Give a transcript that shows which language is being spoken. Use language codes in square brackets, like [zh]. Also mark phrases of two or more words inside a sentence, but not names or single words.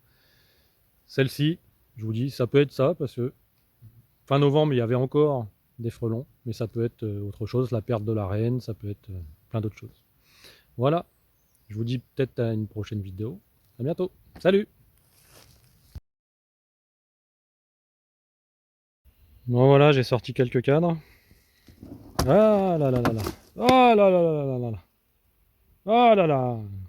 [fr] Celle-ci, je vous dis, ça peut être ça, parce que fin novembre, il y avait encore des frelons, mais ça peut être autre chose, la perte de la reine, ça peut être plein d'autres choses. Voilà, je vous dis peut-être à une prochaine vidéo. À bientôt, salut! Bon voilà, j'ai sorti quelques cadres. Ah là là là là. Ah là là là là là là. Ah là là.